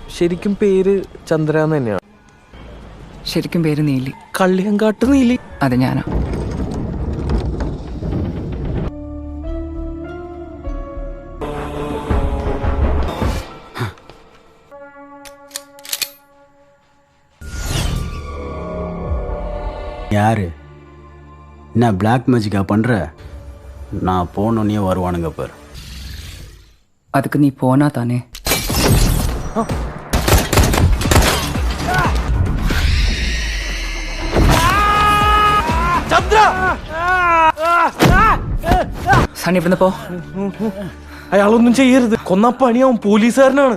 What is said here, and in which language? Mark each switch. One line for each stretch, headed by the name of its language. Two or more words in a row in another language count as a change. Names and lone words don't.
Malayalam: ശരിക്കും പേര് ചന്ദ്ര എന്ന് തന്നെയാണ്. ശരിക്കും പേര് നീലി. കള്ളിയങ്കാട്ട് നീലി. അത് ഞാനാ.
Tamil: யாரு என்ன
English: black magic
Tamil: பண்ற? நான் போனோன்னே வருவானுங்க பாரு. அதுக்கு நீ போனா தானே.
Malayalam: സണ്ണി ഇവിടുന്ന് പോ. അയാളൊന്നും ചെയ്യരുത്. കൊന്ന പണിയാവും. പോലീസുകാരനാണ്.